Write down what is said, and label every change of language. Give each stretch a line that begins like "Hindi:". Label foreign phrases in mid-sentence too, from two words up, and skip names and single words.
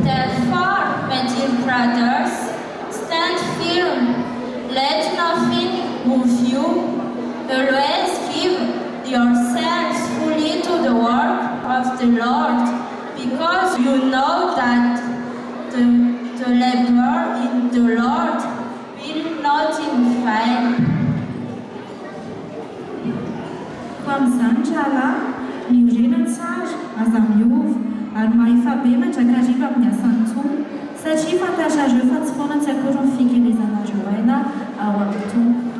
English: Therefore, my dear brothers, stand firm, let nothing move you. Always give yourselves fully to the work of the Lord, because you know that the labor in the Lord will not in vain.
Malagasy: Amin'izany rahala miorena tsara aza miova ary mahefabe mandrakariva amin'ny asan'ny tompon satria fantatrareo fa tsy foana tsy akory ny fikelezanareo aina ao amin'ny tompo.